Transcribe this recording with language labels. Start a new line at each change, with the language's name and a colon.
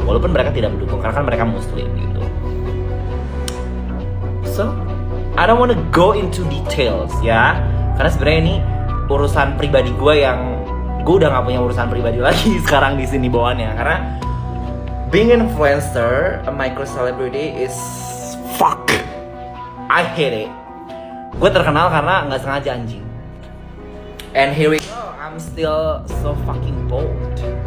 Indonesian: Walaupun mereka tidak mendukung karena kan mereka muslim gitu.
English: So, I don't wanna go into details ya.
Indonesian: Karena sebenarnya ini urusan pribadi gue yang gue udah gak punya urusan pribadi lagi sekarang di sini bawaannya. Karena
English: being an influencer, a micro celebrity is fuck. I hate it.
Indonesian: Gue terkenal karena nggak sengaja anjing.
English: And here we go. I'm still so fucking bold.